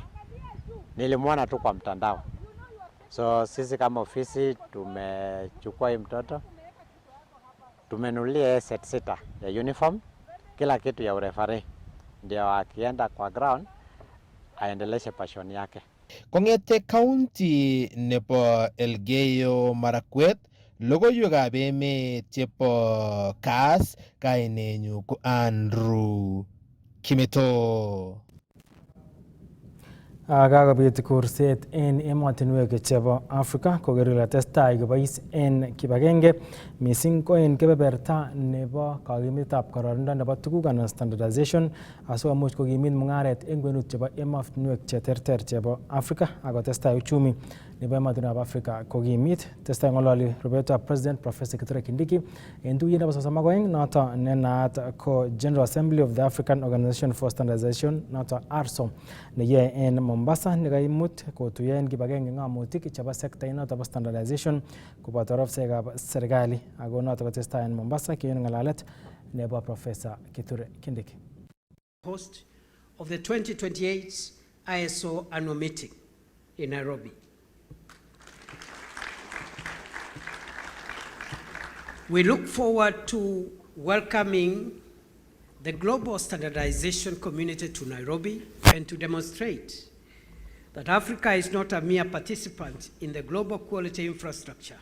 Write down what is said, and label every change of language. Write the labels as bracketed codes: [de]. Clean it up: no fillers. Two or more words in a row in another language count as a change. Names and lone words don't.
[sw] Nilimwona tu kwa mtandao. So sisi kama ofisi tumechukua hii mtoto, tumenunulia set 6 ya uniform, kila kitu ya referee, ndio akienda kwa ground aendeleshe passion yake. [kln] Kongete county nebo Elgeyo Marakwet, logoiwekab emet chebo KASS, kainenyu ko Andrew Kimeto. Kakobit kurset en emotinwek chebo Afrika koker kole testai kobois en kibagenge missing ko en kebeberta nebo kakimitab kororindo nebo tuguk anan standardization asikomuch kokimit mung'aret en kwenut chebo emotinwek cheterter chebo Afrika akotestai uchumi nebo emotinwekab Afrika kokimit. Testai ng'ololi rubetab President Professor Kithure Kindiki en tuyet nebo 32 noto ne naat ko [en] General Assembly of the African Organization for Standardization [kln] noto ARSO neyoe en Mombasa nekaimut kotuyo en kibagenge ng'amutik chebo sekta inoto bo standardization koboto ofisiekab serikali ako noto kotestai en Mombasa kiyon ng'alalet nebo Professor Kithure Kindiki. [en] Host of the 2028 ISO annual meeting in Nairobi. We look forward to welcoming the global standardization community to Nairobi and to demonstrate that Africa is not a mere participant in the global quality infrastructure.